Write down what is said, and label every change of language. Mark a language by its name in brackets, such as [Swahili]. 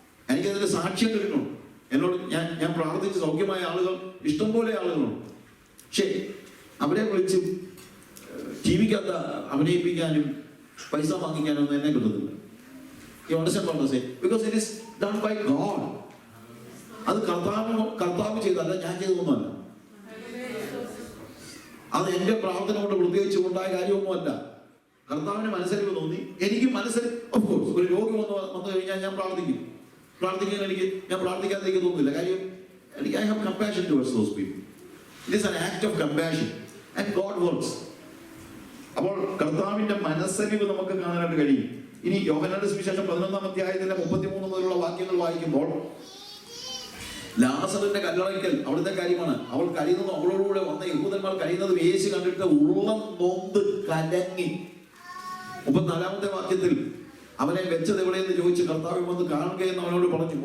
[Malayalam] എനിക്കതിന്റെ സാക്ഷ്യം കിട്ടുന്നുണ്ട്. എന്നോട് ഞാൻ പ്രാർത്ഥിച്ച് സൗഖ്യമായ ആളുകൾ ഇഷ്ടംപോലെ ആളുകളുണ്ട്. പക്ഷേ അവരെ വിളിച്ച് ജീവിക്കാത്ത അഭിനയിപ്പിക്കാനും പൈസ വാങ്ങിക്കാനും ഒന്നും എന്നെ കിട്ടുന്നില്ല. [English] You understand what I'm saying? Because it is done by God. [Malayalam] അത് കർത്താവ് ചെയ്തല്ല, ഞാൻ ചെയ്തതൊന്നുമല്ല. അത് എന്റെ പ്രാർത്ഥന കൊണ്ട് പ്രത്യേകിച്ച് ഉണ്ടായ കാര്യമൊന്നുമല്ല. കർത്താവിന് മനസ്സരിവ് തോന്നി, എനിക്ക് [English] of course [Malayalam] ഒരു രോഗി വന്നു കഴിഞ്ഞാൽ ഞാൻ പ്രാർത്ഥിക്കാൻ ഞാൻ പ്രാർത്ഥിക്കാതെ എനിക്ക് തോന്നുന്നില്ല. [English] കാര്യം I have compassion towards those people. It is an act of compassion and God works. [Malayalam] അപ്പോൾ കർത്താവിന്റെ മനസ്സരിവ് നമുക്ക് കാണാനായിട്ട് കഴിയും. ഇനി യോഹന്നാന്റെ സുവിശേഷം 11-ാം അധ്യായത്തിലെ 33 മുതലുള്ള വാക്യങ്ങൾ വായിക്കുമ്പോൾ ലാസറിന്റെ കല്ലറയ്ക്കൽ അവിടുത്തെ കാര്യമാണ്. അവൾ കരയുന്നതും അവളോടുകൂടെ വന്ന യഹൂദന്മാർ കരയുന്നതും യേശു കണ്ടിട്ട് ഉള്ളം നൊന്ത് കലങ്ങി. 34-ാമത്തെ വാക്യത്തിൽ അവനെ വെച്ചത് എവിടെയെന്ന് ചോദിച്ച് കർത്താവ് വന്ന് കാണുകയെന്ന് അവനോട് പറഞ്ഞു.